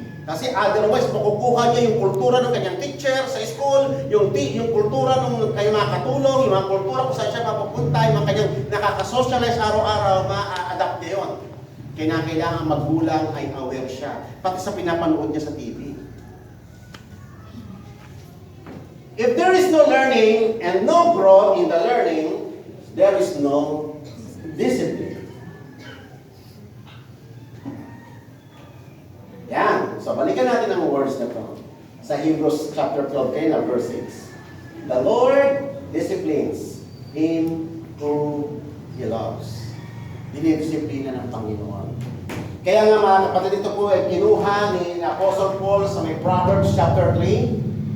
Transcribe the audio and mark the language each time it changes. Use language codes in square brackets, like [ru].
[tl] Kasi otherwise, makukuha niya yung kultura ng kanyang teacher sa school, yung kultura ng kanyang mga katulong, yung mga kultura kung saan siya mapupunta, yung mga kanyang nakaka-socialize araw-araw, ma-adapt niya yun. Kailangan magulang ay aware siya. Pati sa pinapanood niya sa TV. [en] If there is no learning and no growth in the learning, there is no discipline. [tl] Yan. So, balikan natin ang words na to. Sa Hebrews chapter 12, verse 6. [en] The Lord disciplines him whom He loves. [tl] Dinidisiplina ng Panginoon. Kaya nga mga kapatid, ito po ay kinuha ni Apostle Paul sa may Proverbs chapter 3.